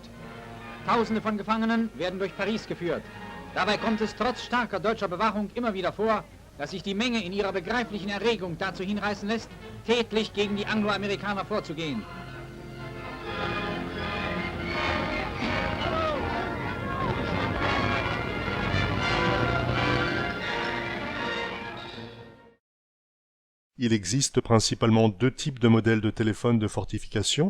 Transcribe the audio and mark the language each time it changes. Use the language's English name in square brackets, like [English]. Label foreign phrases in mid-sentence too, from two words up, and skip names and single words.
[German] Tausende von Gefangenen werden durch Paris geführt. Dabei kommt es trotz starker deutscher Bewachung immer wieder vor, dass sich die Menge in ihrer begreiflichen Erregung dazu hinreißen lässt, tätlich gegen die Angloamerikaner vorzugehen. [French] Il existe principalement 2 types de modèles de téléphone de fortification.